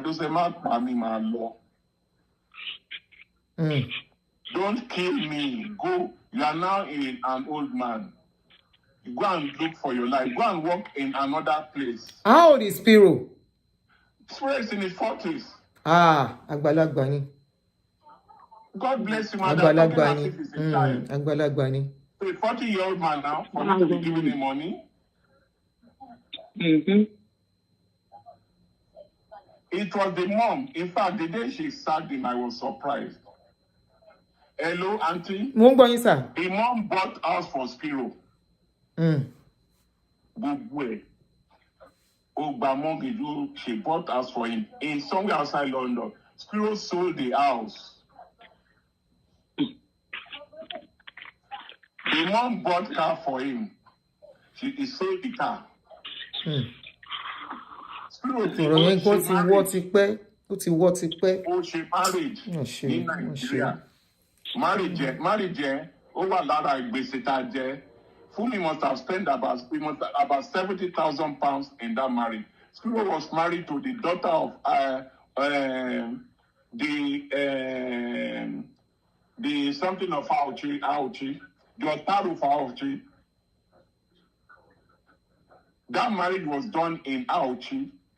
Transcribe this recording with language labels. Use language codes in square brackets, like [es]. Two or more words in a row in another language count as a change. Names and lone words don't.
[en] Those are my law. Don't kill me. Go. You are now an old man. Go and look for your life. Go and work in another place. How old is Spiro? Spiro is in his 40s. [yo] Àgbàlagbà ni. [en] God bless him. [yo] Àgbàlagbà ni. Àgbàlagbà ni. [en] So a 40-year-old man now, for me to be giving him money. It was the mom. In fact, the day she sacked him, I was surprised. Hello, auntie. [yo] Mo ń gbọ́ yín, sir. [en] The mom bought house for Spiro. She bought house for him in somewhere outside London. Spiro sold the house. The mom bought car for him. He sold the car. Spiro [yo] Ọ̀rọ̀ yẹn kò ti wọ́ ti pẹ́. Ó ti wọ́ ti pẹ́. Ó ṣe [en] marriage in Nigeria. [yo] Marriage ó wà lára ìgbésẹ̀ tá a jẹ. [en] Funmi must have spent about £70,000 in that marriage. Spiro was married to the daughter of the something of Auchi, the Otaru of Auchi. That marriage was done in Auchi.